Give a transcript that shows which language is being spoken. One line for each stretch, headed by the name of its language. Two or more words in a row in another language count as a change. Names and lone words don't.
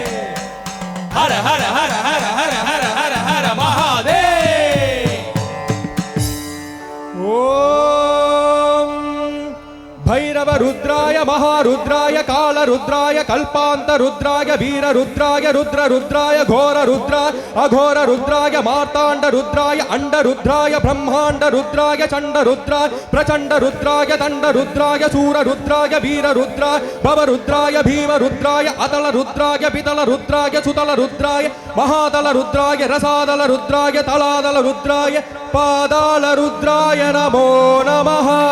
Sanskrit: हर हर हर हर हर हर हर हर महादेव. ஓம் भैरव रुद्राय महारुद्राय काल रुद्राय कल्पांत रुद्राय वीर रुद्राय रुद्र रुद्राय घोर रुद्राय अघोर रुद्राय मार्तांड रुद्राय अंड रुद्राय ब्रह्मांड रुद्राय चंड रुद्राय प्रचंड रुद्राय दंड रुद्राय सूर रुद्राय वीर रुद्राय भव रुद्राय भीम रुद्राय अतल रुद्राय पितल रुद्राय सुतल रुद्राय महातल रुद्राय रसादल रुद्राय तलादल रुद्राय पादाल रुद्राय नमो नमः.